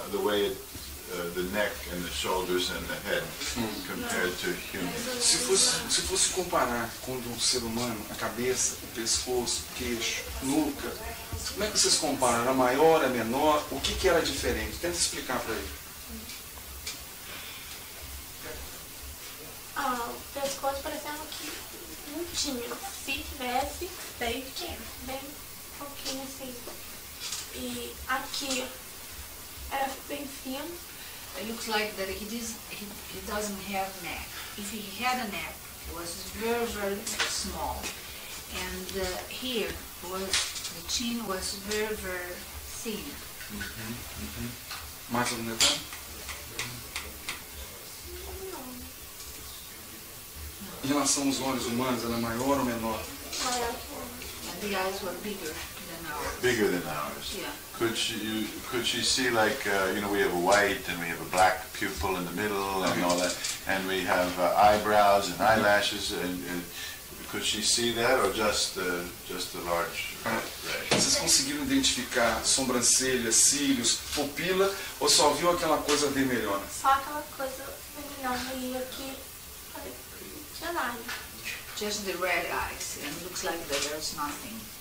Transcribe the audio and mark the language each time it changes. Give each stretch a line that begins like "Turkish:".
English: The way the neck and the shoulders and the head compared to humans?
Portuguese: Se fosse comparar com um ser humano, a cabeça, o pescoço, o queixo, nuca, como é que vocês comparam? Era maior, era menor? O que era diferente? Tenta explicar para ele. O pescoço parecendo que não tinha. Se tivesse, bem pequeno, bem pouquinho assim. E aqui era bem fino.
English: It looks like that he doesn't have neck. If he had a neck, it was very, very small. And here the chin was very, very thin.
Portuguese: Mais algum detalhe? Em relação aos olhos humanos, era maior ou menor? Maior que
English: And the eyes were bigger than ours. Bigger than ours. Yeah. Could she see, like, we have a white and we have a black pupil in the middle and all that, and we have eyebrows and eyelashes, and could she see that, or just a large ray?
Portuguese: Vocês conseguiram identificar sobrancelhas, cílios, pupila, ou só viu aquela coisa vermelhona? Só aquela coisa vermelhona e aqui não tinha nada.
English: Just the red eyes, and it looks like that there's nothing.